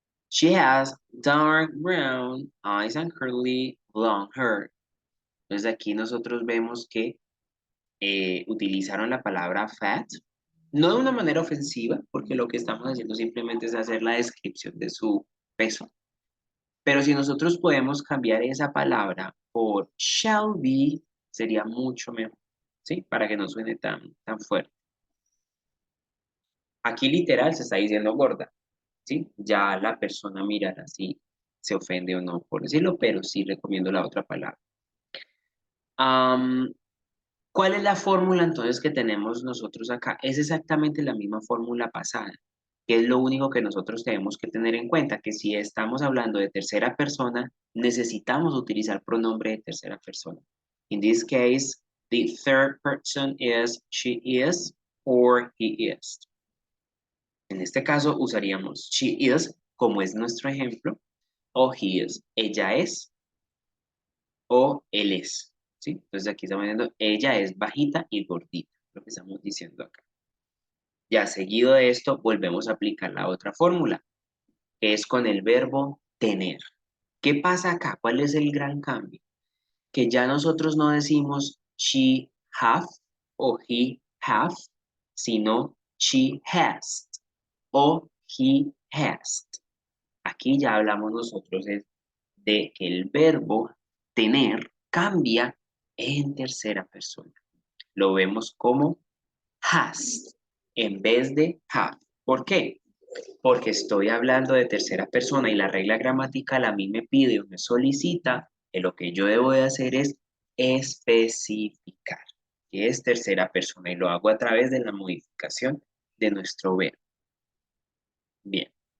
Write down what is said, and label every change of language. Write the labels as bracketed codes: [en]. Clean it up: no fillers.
[en] She has dark brown eyes and curly blonde hair. [es] Entonces aquí nosotros vemos que utilizaron la palabra fat No de una manera ofensiva, porque lo que estamos haciendo simplemente es hacer la descripción de su peso. Pero si nosotros podemos cambiar esa palabra por shall be, sería mucho mejor, ¿sí? Para que no suene tan fuerte. Aquí literal se está diciendo gorda, ¿sí? Ya la persona mirará si se ofende o no por decirlo, pero sí recomiendo la otra palabra. Am, ¿Cuál es la fórmula entonces que tenemos nosotros acá? Es exactamente la misma fórmula pasada, que es lo único que nosotros tenemos que tener en cuenta, que si estamos hablando de tercera persona, necesitamos utilizar pronombre de tercera persona. [en] In this case, the third person is she is or he is. [es] En este caso usaríamos she is, como es nuestro ejemplo, o he is, ella es, o él es. ¿Sí? Entonces aquí estamos viendo, ella es bajita y gordita, lo que estamos diciendo acá. Ya seguido de esto, volvemos a aplicar la otra fórmula, que es con el verbo tener. ¿Qué pasa acá? ¿Cuál es el gran cambio? Que ya nosotros no decimos she have o he have, sino she has o he has. Aquí ya hablamos nosotros de que el verbo tener cambia en tercera persona. Lo vemos como has en vez de have. ¿Por qué? Porque estoy hablando de tercera persona y la regla gramatical a mí me pide o me solicita que lo que yo debo de hacer es especificar que es tercera persona y lo hago a través de la modificación de nuestro verbo. Bien.